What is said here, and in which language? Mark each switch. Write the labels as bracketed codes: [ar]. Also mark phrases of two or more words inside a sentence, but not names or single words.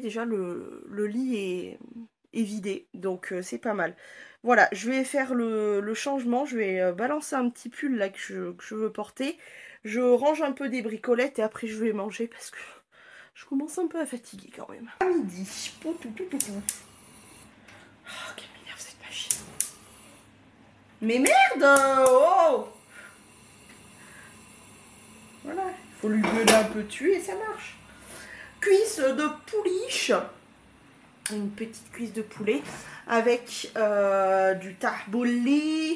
[fr] Déjà, le lit est vidé, donc c'est pas mal. Voilà, je vais faire le changement. Je vais balancer un petit pull là que je veux porter. Je range un peu des bricolettes et après je vais manger parce que je commence un peu à fatiguer quand même. À midi. Pou, pou, pou, pou, pou. Oh, quelle m'énerve cette machine. Mais merde! Oh! Voilà, il faut lui gueuler un peu dessus et ça marche. Cuisse de pouliche. Une petite cuisse de poulet avec du taboulé.